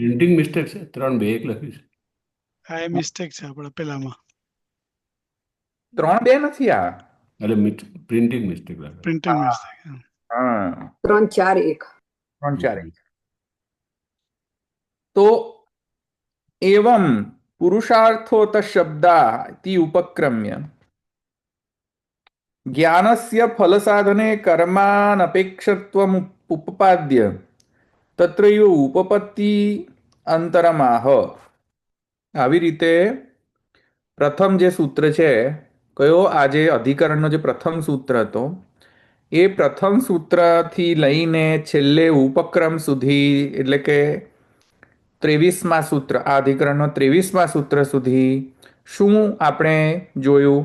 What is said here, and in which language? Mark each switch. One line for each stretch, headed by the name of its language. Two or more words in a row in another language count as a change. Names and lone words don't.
English: printing mistake
Gujarati: છે 3-2-1 લખ્યું છે. હા એ મિસ્ટેક છે આપણે પેલામાં 3-2 નથી આ. એટલે
English: printing mistake
Gujarati: લખ્યું.
English: printing mistake.
Gujarati: હા, 3, 4, 1.
Sanskrit: 3-4 તો एवं पुरुषार्थोत शब्दा इति उपक्रम्य ज्ञानस्य फलसाधने कर्मानपेक्षत्वम् उपपाद्य तत्रैव उपपत्ति अंतरमाह.
Gujarati: આવી રીતે પ્રથમ જે સૂત્ર છે, કયો આજે અધિકરણનો જે પ્રથમ સૂત્ર હતો એ પ્રથમ સૂત્રથી લઈને છેલ્લે ઉપક્રમ સુધી એટલે કે 23મા સૂત્ર, આ અધિકરણનો 23મા સૂત્ર સુધી શું આપણે જોયું?